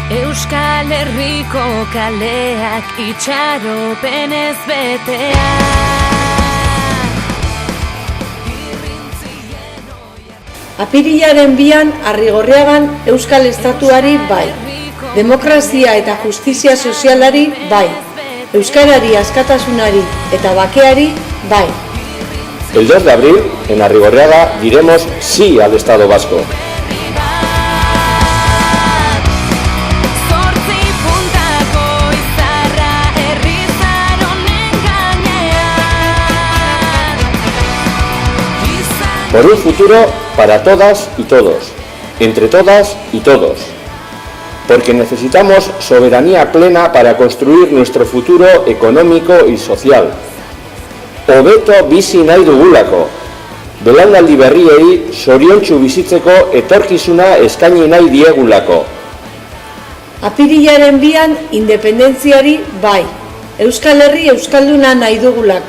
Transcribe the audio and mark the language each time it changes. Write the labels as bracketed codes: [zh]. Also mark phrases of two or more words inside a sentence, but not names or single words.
[eu] Euskal Herriko kaleak itxaropenez beteak. Apirilaren 2an Arrigorriagan Euskal Estatuari bai, demokrazia eta justizia sozialari bai, euskarari askatasunari eta bakeari bai. [es] El 2 de abril, en Arrigorriaga, diremos sí al Estado vasco. Por un futuro para todas y todos, entre todas y todos. Porque necesitamos soberanía plena para construir nuestro futuro económico y social. [eu] Hobeto bizi nahi dugulako. Belaunaldi berriei zoriontsu bizitzeko etorkizuna eskaini nahi diegulako. Apirilaren 2an independentziari bai, Euskal Herri euskalduna nahi dugulako.